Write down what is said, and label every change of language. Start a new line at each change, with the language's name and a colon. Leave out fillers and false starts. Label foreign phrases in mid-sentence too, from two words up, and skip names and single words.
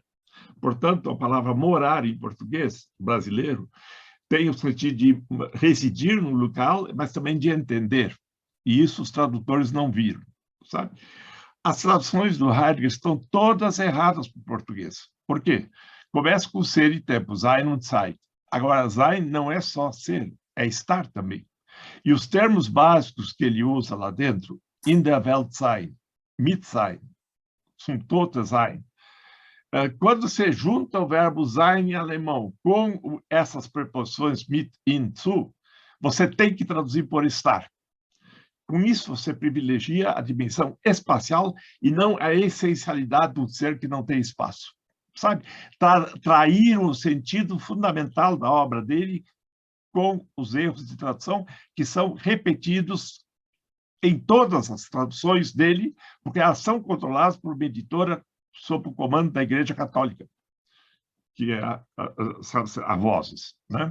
Portuguese: Portanto, a palavra morar em português brasileiro tem o sentido de residir no local, mas também de entender. E isso os tradutores não viram, sabe? As traduções do Heidegger estão todas erradas para o português. Por quê? Começa com ser e tempo,
German: sein und Zeit.
Portuguese: Agora, sein não é só ser, é estar também. E os termos básicos que ele usa lá dentro,
German: in der Welt sein, mit sein, zum Tote sein.
Portuguese: Quando você junta o verbo sein em alemão com essas preposições mit, in, zu, você tem que traduzir por estar. Com isso, você privilegia a dimensão espacial e não a essencialidade do ser que não tem espaço. Sabe? Trair o sentido fundamental da obra dele com os erros de tradução que são repetidos em todas as traduções dele, porque elas são controladas por uma editora sob o comando da Igreja Católica, que é a Vozes, né?